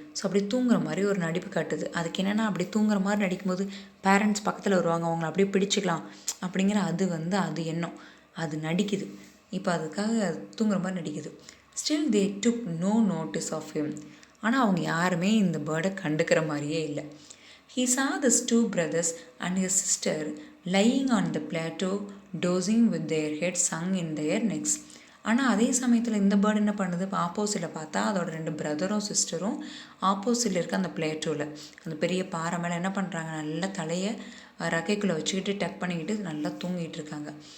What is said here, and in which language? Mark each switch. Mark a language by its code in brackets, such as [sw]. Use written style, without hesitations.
[ta] So அப்படி தூங்குற மாதிரி ஒரு நடிப்பு காட்டுது. அதுக்கு என்னென்னா, அப்படி தூங்குற மாதிரி நடிக்கும்போது பேரண்ட்ஸ் பக்கத்தில் வருவாங்க, அவங்கள அப்படியே பிடிச்சிக்கலாம் அப்படிங்கிற அது எண்ணம், அது நடிக்குது. இப்போ அதுக்காக தூங்குற மாதிரி நடிக்குது. [en] Still they took no notice of him. [ta] ஆனால் அவங்க யாருமே இந்த பேர்டை கண்டுக்கிற மாதிரியே இல்லை. [en] He saw his 2 brothers and his sister lying on the plateau dozing with their heads sunk in their necks. [ta] ஆனால் அதே சமயத்தில் இந்த பேர்டு என்ன பண்ணுது, இப்போ ஆப்போசிட்டில் பார்த்தா அதோட 2 பிரதரும் சிஸ்டரும் ஆப்போசிட்டில் இருக்க அந்த பிளேட்டோவில் அந்த பெரிய பாறை மேலே என்ன பண்ணுறாங்க, நல்லா தலையை ரக்கைக்குள்ளே வச்சுக்கிட்டு டக் பண்ணிக்கிட்டு நல்லா தூங்கிட்டு இருக்காங்க.